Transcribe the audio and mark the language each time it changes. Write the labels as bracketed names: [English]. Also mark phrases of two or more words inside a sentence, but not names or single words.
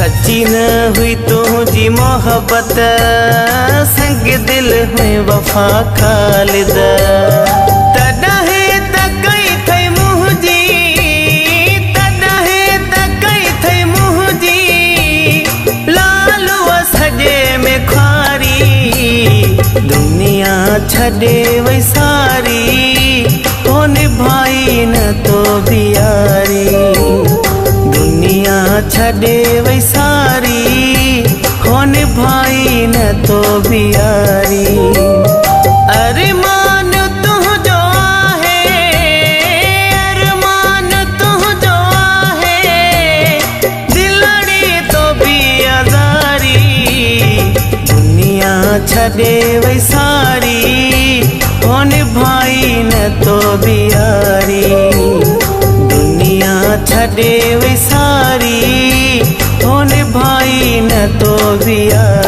[Urdu] سچی نہ ہوئی تجھی محبت، سنگ دل میں وفا خالد. [Sindhi] तॾहिं त कई थई मुंहिंजी, तॾहिं त कई थई मुंहिंजी, लालूअ सॼे में ख़्वारी। दुनिया छॾे वई सारी, हो निभाई न तो बियारी। दुनिया छॾे वई सारी, हो निभाई न तो बियारी। अरमान तुंहिंजो आहे, अरमान तुंहिंजो आहे, दिलड़ी तो बि आज़ारी। दुनिया छॾे वई सारी, हो निभाई न तो बियारी। दुनिया छॾे वई सारी, हो निभाई न तो बियारी।